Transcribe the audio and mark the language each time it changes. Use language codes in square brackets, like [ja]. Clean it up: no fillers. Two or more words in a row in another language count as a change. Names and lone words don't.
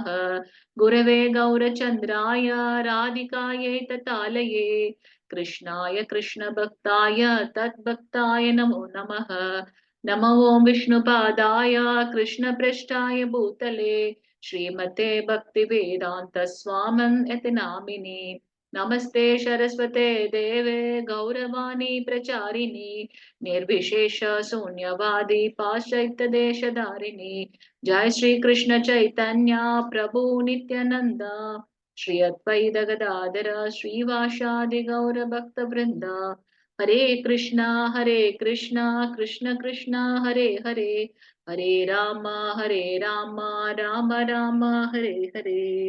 [sa] गुरवे गौरचन्द्राय राधिकायै ततालये कृष्णाय कृष्णभक्ताय तद्भक्ताय नमो नमः। नमो ओं विष्णुपादाय कृष्णपृष्ठाय भूतले श्रीमते भक्तिवेदान्त स्वामिन् यति नामिने நமஸ்தே सरस्वते देवे गौरवाणी प्रचारिणे निर्विशेष शून्यवादि பாश्चात्य देशतारिणे जय श्री कृष्ण चैतन्य प्रभु नित्यानन्द श्री अद्वैत गदाधर श्रीवासादि गौर भक्त वृन्द हरे कृष्ण कृष्ण कृष्ण हरे हरे हरे राम राम राम हरे हरे.